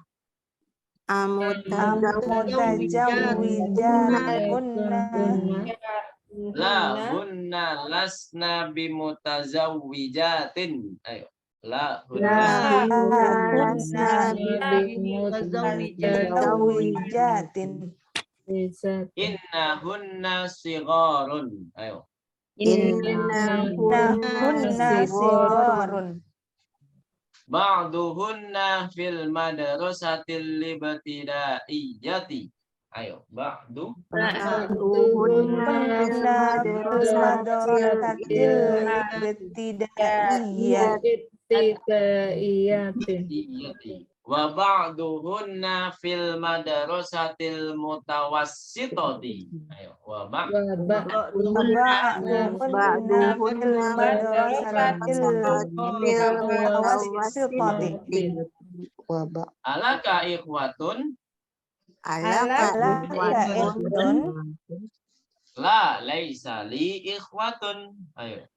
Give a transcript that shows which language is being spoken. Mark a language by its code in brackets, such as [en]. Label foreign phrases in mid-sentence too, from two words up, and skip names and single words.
[ar] لا هن لسن بمتزوجات. Ayo. لا إن هن صغار. Ayo. بعضهن في المدرسة الابتدائية. Ayo. وبعضهن في المدرسة المتوسطة. Ayo. وألك إخوة. لا ليس لي إخوة. Ayo.